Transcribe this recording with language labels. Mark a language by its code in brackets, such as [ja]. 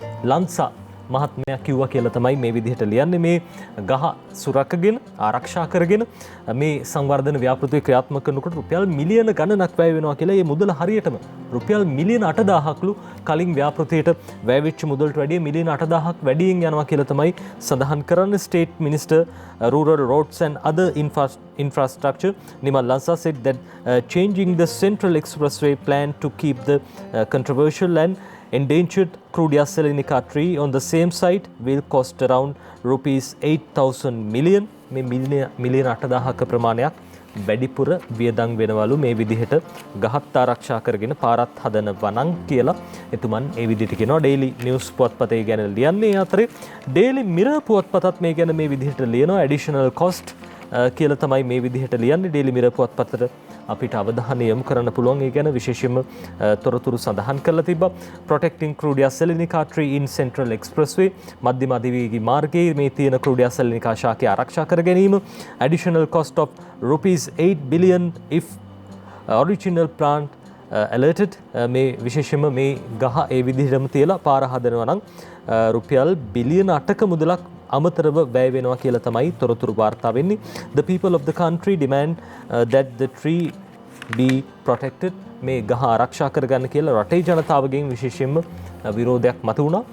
[si] ලංසා මහත්මයා කිව්වා කියලා තමයි මේ විදිහට ලියන්නේ. මේ ගහ සුරකගෙන ආරක්ෂා කරගෙන මේ සංවර්ධන ව්‍යාපෘතිය ක්‍රියාත්මක කරනකොට රුපියල් මිලියන ගණනක් වැය වෙනවා කියලා. මේ මුදල හරියටම රුපියල් මිලියන 8000ක්ලු කලින් ව්‍යාපෘතියට වැය වෙච්ච මුදලට වැඩිය මිලියන 8000ක් වැඩියෙන් යනවා කියලා තමයි සඳහන් කරන්නේ. [en] State minister rural roads and other infrastructure Nimal Lansa said that changing the Central Expressway plan to keep the controversial and endangered Krudia Selenica tree on the same site will cost around rupees 8,000 million. [si] මේ මිලියන 8000ක ප්‍රමාණයක් වැඩිපුර වියදම් වෙනවලු මේ විදිහට ගහත් ආරක්ෂා කරගෙන පාරත් හදනවා නම් කියලා එතුමන් ඒ විදිහට කියනවා. ඩේලි නිවුස් පුවත්පතේ ගැන ලියන්නේ. අතරේ ඩේලි මිරර් පුවත්පතත් මේ ගැන මේ විදිහට ලියනවා. [en] additional cost [si] කියලා තමයි මේ විදිහට ලියන්නේ. ඩේලි මිරර් පුවත්පතට අපිට අවධානය යොමු කරන්න පුළුවන්. ඒ ගැන විශේෂයෙන්ම තොරතුරු සඳහන් කරලා තිබ්බා. [en] protecting Krudia Selenica tree in Central Expressway [si] මධ්‍යම අධිවේගී මාර්ගයේ මේ තියෙන Krudia Selenica ශාකය ආරක්ෂා කර ගැනීම. [en] additional cost of rupees 8 billion if original plant alerted. [si] මේ විශේෂයෙන්ම මේ ගහ ඒ විදිහටම තියලා පාර හදනවා නම් රුපියල් බිලියන 8ක මුදලක් අමතරව වැය වෙනවා කියලා තමයි තොරතුරු වාර්තා වෙන්නේ. [en] The people of the country demand that the tree be protected. [si] මේ ගහ ආරක්ෂා කරගන්න කියලා රටේ ජනතාවගෙන් විශේෂයෙන්ම විරෝධයක් මතුවුණා.